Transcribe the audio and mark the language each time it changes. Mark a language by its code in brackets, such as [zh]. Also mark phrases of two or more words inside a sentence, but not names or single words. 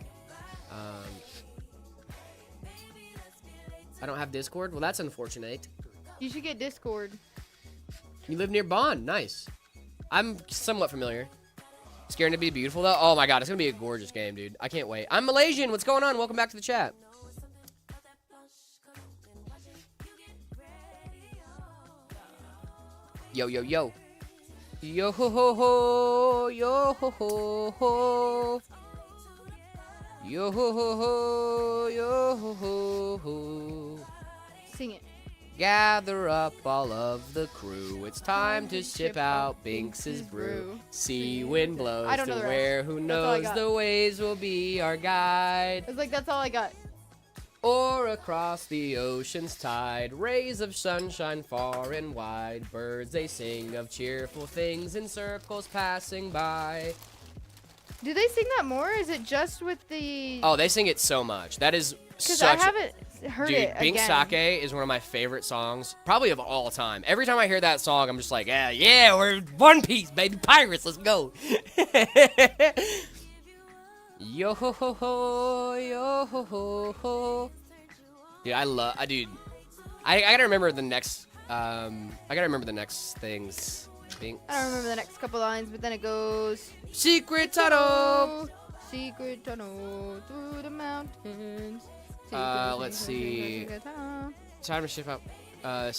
[en] I don't have Discord. Well, that's unfortunate. You should get Discord. You live near Bonn. Nice. I'm somewhat familiar. Scared to be beautiful, though? Oh, my God. It's going to be a gorgeous game, dude. I can't wait. I'm Malaysian. What's going on? Welcome back to the chat. Yo, yo, yo. Yo, ho, ho, ho. Yo, ho, ho, ho. Yo, ho, ho, ho. Yo, ho, ho, ho. Sing it. Gather up all of the crew. It's time to ship out Binks's brew. See wind blows I don't know to the where rest. who That's all I knows got. the waves will be our guide. It's like, that's all I got. Or across the ocean's tide, rays of sunshine far and wide. Birds they sing of cheerful things in circles passing by. Do they sing that more? Or is it just with the? Oh, they sing it so much. That is Because such. I haven't heard Dude, it Bink again. Sake is one of my favorite songs, probably of all time. Every time I hear that song, I'm just like, yeah, we're One Piece, baby, pirates, let's go. Yo ho ho ho, yo ho ho ho. Dude, I gotta remember the next, things. Bink. I don't remember the next couple lines, but then it goes. Secret tunnel. Secret tunnel through the mountains. Let's see. Time to shift up.